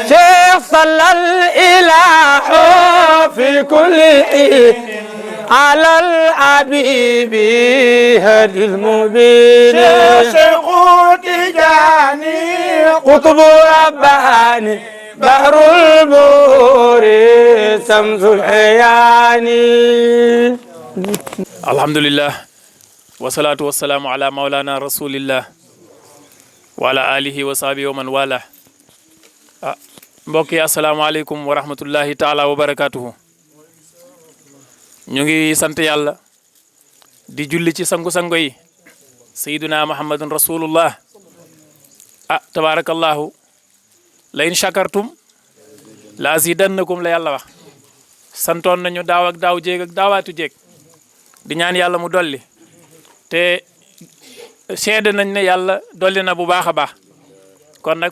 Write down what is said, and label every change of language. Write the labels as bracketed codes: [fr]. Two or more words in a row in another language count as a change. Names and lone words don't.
[ar] شيخ صلى الإله في كل حين على الحبيب هدي المبين شيخ تجاني قطب رباني بحر البور شمس العيان. الحمد لله والصلاة والسلام على مولانا رسول الله وعلى آله وصحبه ومن والى [wo] mbokk yi [ar] السلام عليكم ورحمة الله تعالى وبركاته. [wo] ñu ngi sant yàlla di julli ci sangu-sango yi [ar] سيدنا محمد رسول الله تبارك الله لئن شكرتم لأزيدنكم [wo] la yàlla wax santoon nañu daaw ak daaw jéeg ak daawaatu jéeg di ñaan yàlla mu dolli te seede nañ ne yàlla dolli na bu baax a baax kon nag